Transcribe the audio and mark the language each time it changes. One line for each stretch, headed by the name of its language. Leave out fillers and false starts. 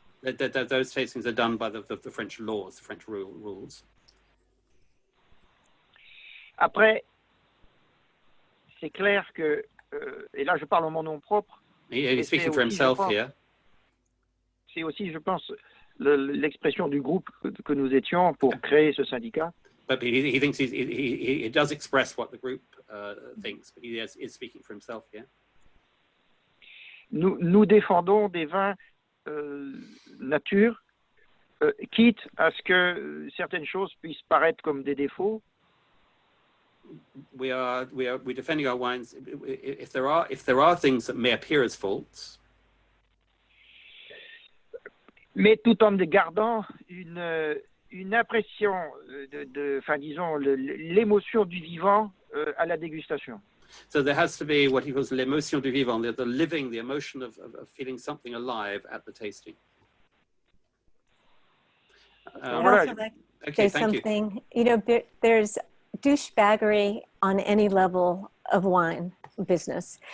English: Those tastings are done by the French laws, the French rules.
French: Après, c'est clair que, et là je parle en mon nom propre,
English: He's speaking for himself here.
French: C'est aussi, je pense, l'expression du groupe que nous étions pour créer ce syndicat.
English: But he thinks he does express what the group thinks, but he is speaking for himself here.
French: Nous défendons des vins nature, quitte à ce que certaines choses puissent paraître comme des défauts.
English: We're defending our wines. If there are things that may appear as faults,
French: mais tout en gardant une impression enfin disons l'émotion du vivant à la dégustation.
English: So there has to be what he calls
French: l'émotion du vivant,
English: the living, the emotion of feeling something alive at the tasting. Also, like, okay, there's something, you know, there's douchebaggery on any level of wine business.